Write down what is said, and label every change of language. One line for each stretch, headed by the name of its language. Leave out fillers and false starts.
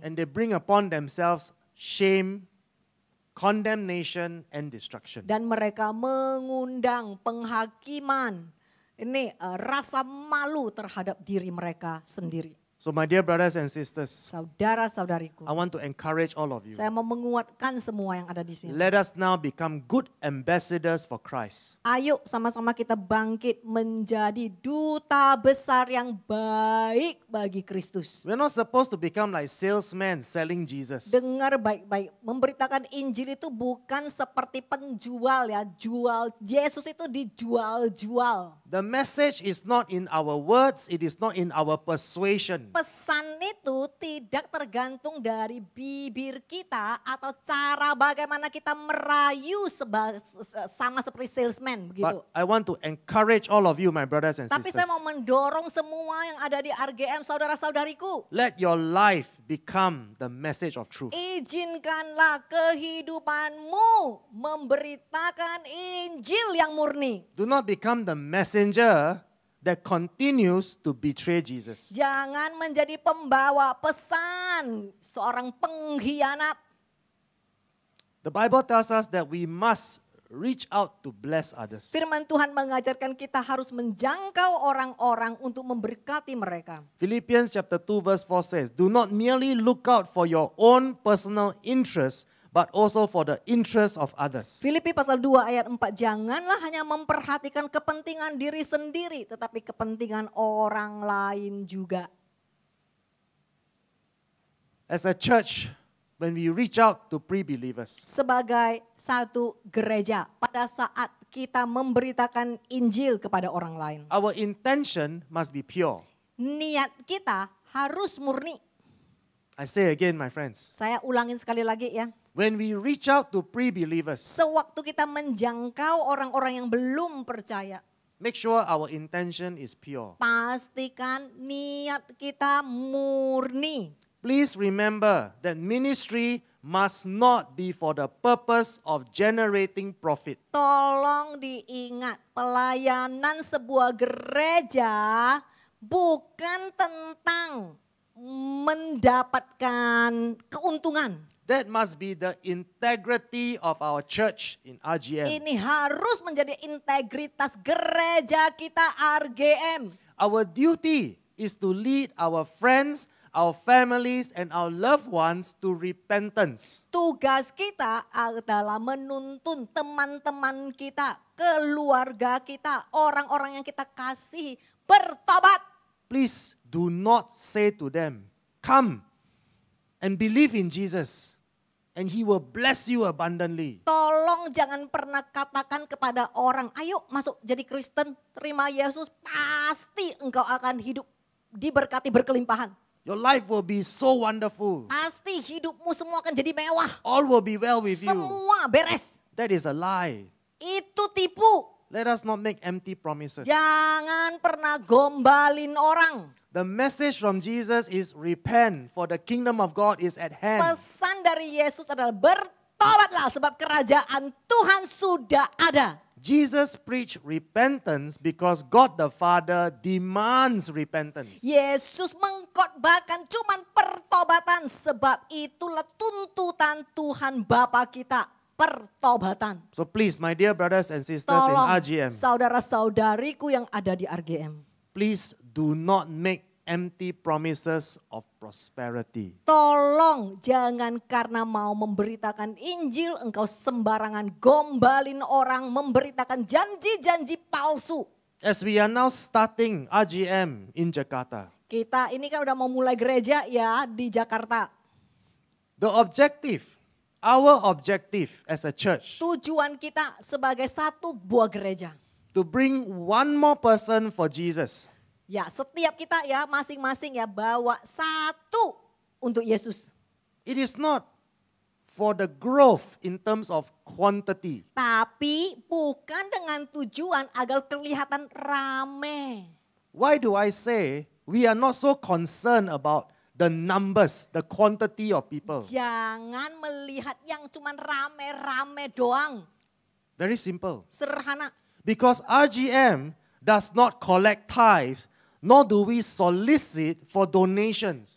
English: And they bring upon themselves shame, condemnation, and destruction.
Indonesian: Dan mereka mengundang penghakiman. Ini rasa malu terhadap diri mereka sendiri.
English: So my dear brothers and sisters,
Indonesian: Saudara-saudariku,
English: I want to encourage all of you.
Indonesian: saya mau menguatkan semua yang ada di sini.
English: Let us now become good ambassadors for Christ.
Indonesian: Ayo sama-sama kita bangkit menjadi duta besar yang baik bagi Kristus.
English: We're not supposed to become like salesmen selling Jesus.
Indonesian: Dengar baik-baik, memberitakan Injil itu bukan seperti penjual ya, jual. Yesus itu dijual-jual.
English: The message is not in our words, it is not in our persuasion.
Indonesian: pesan itu tidak tergantung dari bibir kita atau cara bagaimana kita merayu sama seperti salesman begitu.
English: But I want to encourage all of you, my brothers and
Indonesian: Tapi
English: sisters.
Indonesian: saya mau mendorong semua yang ada di RGM, saudara-saudariku.
English: Let your life become the message of truth.
Indonesian: Izinkanlah kehidupanmu memberitakan Injil yang murni.
English: Do not become the messenger that continues to betray Jesus.
Indonesian: Jangan menjadi pembawa pesan seorang pengkhianat.
English: The Bible tells us that we must reach out to bless others.
Indonesian: Firman Tuhan mengajarkan kita harus menjangkau orang-orang untuk memberkati mereka.
English: Philippians chapter 2 verse 4 says, do not merely look out for your own personal interests, but also for the interests of others.
Indonesian: Filipi pasal 2 ayat 4, janganlah hanya memperhatikan kepentingan diri sendiri, tetapi kepentingan orang lain juga.
English: As a church, when we reach out to pre-believers,
Indonesian: Sebagai satu gereja, pada saat kita memberitakan Injil kepada orang lain,
English: our intention must be pure.
Indonesian: niat kita harus murni.
English: I say again, my friends,
Indonesian: Saya ulangin sekali lagi ya.
English: when we reach out to pre-believers,
Indonesian: Sewaktu kita menjangkau orang-orang yang belum percaya,
English: make sure our intention is pure.
Indonesian: pastikan niat kita murni.
English: Please remember that ministry must not be for the purpose of generating profit.
Indonesian: Tolong diingat, pelayanan sebuah gereja bukan tentang mendapatkan keuntungan.
English: That must be the integrity of our church in RGM.
Indonesian: Ini harus menjadi integritas gereja kita RGM.
English: Our duty is to lead our friends, our families, and our loved ones to repentance.
Indonesian: Tugas kita adalah menuntun teman-teman kita, keluarga kita, orang-orang yang kita kasih bertobat.
English: Please do not say to them, come and believe in Jesus, and He will bless you abundantly.
Indonesian: Tolong jangan pernah katakan kepada orang, ayo masuk jadi Kristen, terima Yesus, pasti engkau akan hidup diberkati berkelimpahan.
English: Your life will be so wonderful.
Indonesian: Pasti hidupmu semua akan jadi mewah.
English: All will be well with you.
Indonesian: Semua beres.
English: That is a lie.
Indonesian: Itu tipu.
English: Let us not make empty promises.
Indonesian: Jangan pernah gombalin orang.
English: The message from Jesus is repent, for the kingdom of God is at hand.
Indonesian: Pesan dari Yesus adalah bertobatlah sebab kerajaan Tuhan sudah ada.
English: Jesus preached repentance because God the Father demands repentance.
Indonesian: Yesus mengkhotbahkan cuman pertobatan sebab itulah tuntutan Tuhan Bapa kita, pertobatan.
English: So please, my dear brothers and sisters in
Indonesian: Tolong
English: RGM,
Indonesian: saudara-saudariku yang ada di RGM.
English: please do not make empty promises of prosperity.
Indonesian: Tolong jangan karena mau memberitakan Injil engkau sembarangan gombalin orang, memberitakan janji-janji palsu.
English: As we are now starting RGM in Jakarta,
Indonesian: Kita ini kan udah mau mulai gereja ya di Jakarta.
English: the objective, our objective as a church,
Indonesian: Tujuan kita sebagai satu buah gereja.
English: to bring one more person for Jesus.
Indonesian: Ya setiap kita ya masing-masing ya bawa satu untuk Yesus.
English: It is not for the growth in terms of quantity.
Indonesian: Tapi bukan dengan tujuan agar kelihatan rame.
English: Why do I say we are not so concerned about the numbers, the quantity of people?
Indonesian: Jangan melihat yang cuman rame-rame doang.
English: Very simple.
Indonesian: Sederhana.
English: Because RGM does not collect tithes, nor do we solicit for donations.